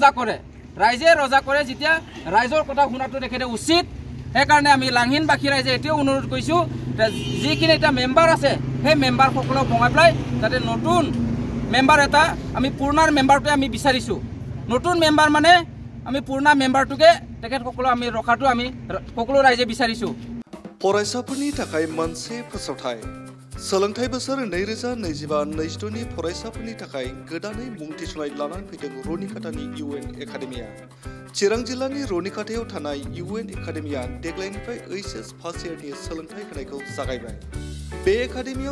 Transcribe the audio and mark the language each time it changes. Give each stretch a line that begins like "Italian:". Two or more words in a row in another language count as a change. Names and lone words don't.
Assamese: ৰজা কৰে যেতিয়া ৰাইজৰ কথা শুনাটো তেখেতে উচিত সেইকাৰণে আমি লাংহিনবাসী ৰাইজে এতিয়াও অনুৰোধ কৰিছোঁ যে যিখিনি এতিয়া মেম্বাৰ আছে সেই মেম্বাৰসকলক ভঙাই পেলাই যাতে নতুন মেম্বাৰ এটা আমি পুৰণাৰ মেম্বাৰটোৱে আমি বিচাৰিছোঁ নতুন মেম্বাৰ মানে আমি পুৰণা মেম্বাৰটোকে তেখেতসকলক আমি ৰখাটো আমি সকলো ৰাইজে বিচাৰিছোঁ
Bodo: फरायसाफोरनि थाखाय मोनसे फोसावथाय सोलोंथाइ बोसोर 2025-26 नि फरायसाफोरनि थाखाय गोदानै मुं थिसननाय लानानै फैदों रनिकाटानि UN एकाडेमिया चिरां जिल्लानि रनिकाटायाव थानाय UN एकाडेमिया देग्लायनिफ्राय HS
English: first year
Bodo: सोलोंथाइ होनायखौ जागायबाय बे एकाडेमियाव